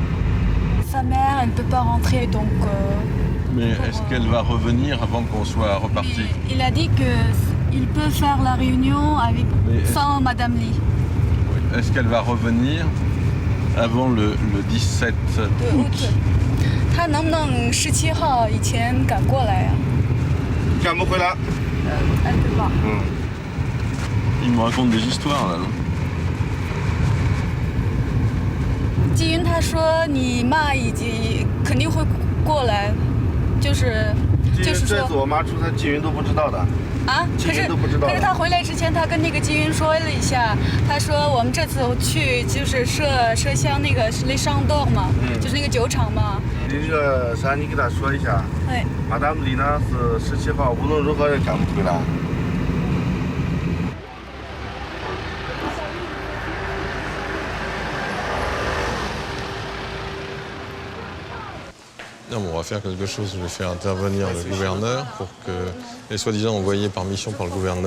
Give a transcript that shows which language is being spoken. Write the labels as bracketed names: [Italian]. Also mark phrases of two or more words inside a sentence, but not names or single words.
[French] Sa mère, elle ne peut pas rentrer, donc... Mais est-ce qu'elle va revenir avant qu'on soit reparti? Il a dit qu'il peut faire la réunion avec, sans Madame Li. Oui. Est-ce qu'elle va revenir avant le 17 août? [Chinese] 他能不能17号以前赶过来呀？赶不回来。 [French] elle peut pas. Il me raconte des histoires là, non? [Chinese] 季云他说你妈已经肯定会过来，就是这次说我妈出差，季云都不知道的。啊，可是他回来之前，他跟那个季云说了一下，他说我们这次去就是麝香那个雷尚洞嘛，就是那个酒厂嘛。那个啥，你给他说一下。哎。 Madame Li 呢是17号，无论如何也赶不回来。 [French] Non, bon, on va faire quelque chose. Je vais faire intervenir le gouverneur pour que les soi-disant envoyés par mission par le gouverneur.